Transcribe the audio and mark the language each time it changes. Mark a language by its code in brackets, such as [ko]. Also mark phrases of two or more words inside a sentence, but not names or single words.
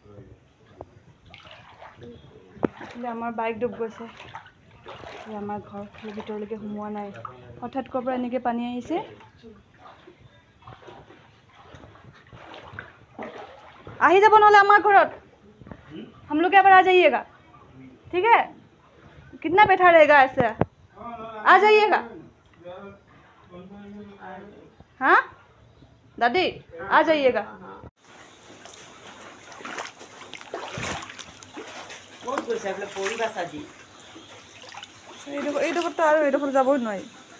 [as] আমাৰ বাইক ডুব গৈছে আমাৰ ঘৰ ভিতৰলৈকে সোমোৱা নাই হঠাৎ ক'ৰ পৰা এনেকৈ পানী আহিছে আহি যাব নহ'লে আমাৰ ঘৰত [hi] हम लोग यहाँ पर आ जाइएगा ठीक है कितना बैठा रहेगा ऐसे आ जाइएगा हाँ दादी आ जाइएगा [as] এইডোখৰতো আৰু এইডোখৰ যাবই নোৱাৰি